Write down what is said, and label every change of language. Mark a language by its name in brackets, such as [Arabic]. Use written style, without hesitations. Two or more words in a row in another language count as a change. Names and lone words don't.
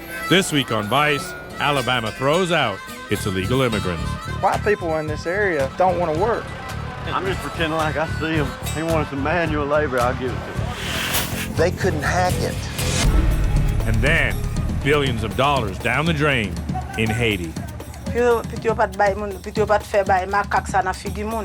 [English] This week on Vice, Alabama throws out its illegal immigrants. White people in this area don't want to work. I'm just pretending like I see him. He wanted some manual labor, I'll give it to him. They couldn't hack it. And then, billions of dollars down the drain in Haiti. [Haitian Creole] Pityo pat bay moun, pityo pat fe bay makak sa na figi moun.